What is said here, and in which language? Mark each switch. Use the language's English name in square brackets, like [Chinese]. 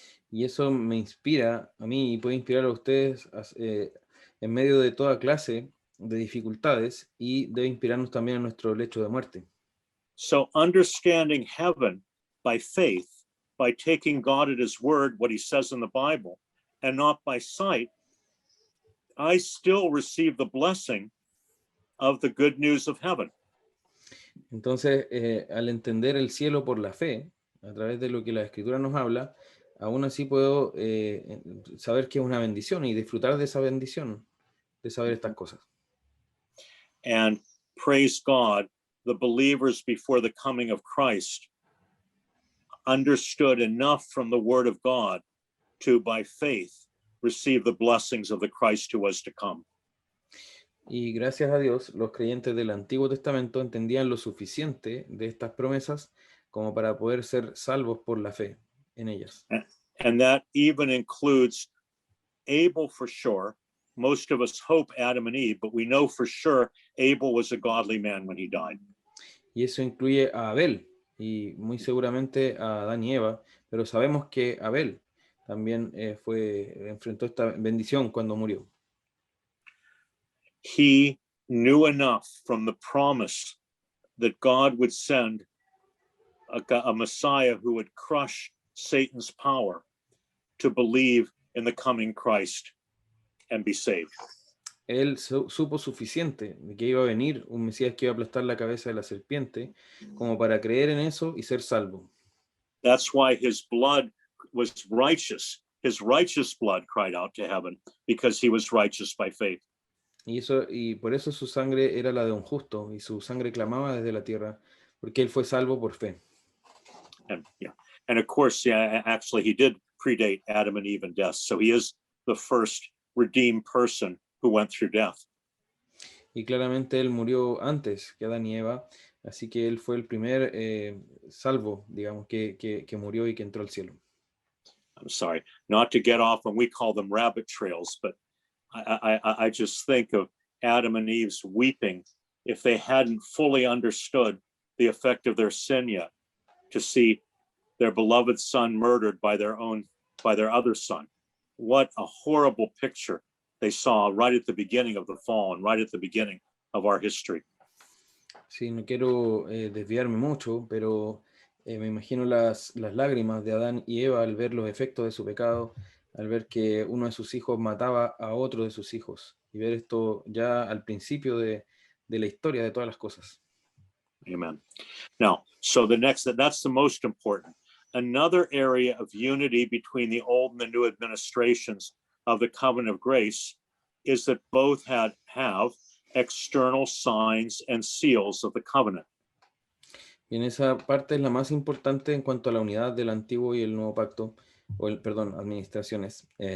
[Spanish] Y eso me inspira a mí y puede inspirar a ustedes en medio de toda clase de dificultades y debe inspirarnos también en nuestro lecho de muerte. [English] So understanding heaven by faith, by taking God at his word, what he says in the Bible, and not by sight, I still receive the blessing of the good news of heaven. [Spanish] Entonces, al entender el cielo por la fe, a través de lo que la Escritura nos habla, aún así puedo saber que es una bendición y disfrutar de esa bendición, de saber estas cosas. [English] And praise God, the believers before the coming of Christ understood enough from the word of God to, by faith, receive the blessings of the Christ who was to come. [Spanish] Y gracias a Dios, los creyentes del Antiguo Testamento entendían lo suficiente de estas promesas como para poder ser salvos por la fe en ellas. [English] And that even includes Abel for sure. Most of us hope Adam and Eve, but we know for sure Abel was a godly man when he died. [Spanish] Y eso incluye a Abel y muy seguramente a Adán y Eva, pero sabemos que Abel también enfrentó esta bendición cuando murió. [English] He knew enough from the promise that God would send a Messiah who would crush Satan's power to believe in the coming Christ and be saved. [Spanish] Él supo suficiente de que iba a venir un Mesías que iba a aplastar la cabeza de la serpiente como para creer en eso y ser salvo. [English] That's why his blood was righteous. His righteous blood cried out to heaven because he was righteous by faith. [Spanish] Y por eso su sangre era la de un justo y su sangre clamaba desde la tierra porque él fue salvo por fe. [English] And of course, actually he did predate Adam and Eve in death. So he is the first redeemed person who went through death. [Spanish] Y claramente él murió antes que Adán y Eva, así que él fue el primer salvo, digamos, que murió y que entró al cielo. [English] I'm sorry, not to get off when we call them rabbit trails, but I just think of Adam and Eve's weeping if they hadn't fully understood the effect of their sin yet, to see their beloved son murdered by their other son. What a horrible picture they saw right at the beginning of the fall and right at the beginning of our history. [Spanish] Sí, no quiero desviarme mucho, pero me imagino las lágrimas de Adán y Eva al ver los efectos de su pecado, al ver que uno de sus hijos mataba a otro de sus hijos, y ver esto ya al principio de la historia de todas las cosas. [English] Amen. Now, so that's the most important. Another area of unity between the old and the new administrations of the covenant of grace is that both have external signs and seals of the covenant. [Spanish] Y en esa parte es la más importante en cuanto a la unidad del antiguo y el nuevo pacto, administraciones.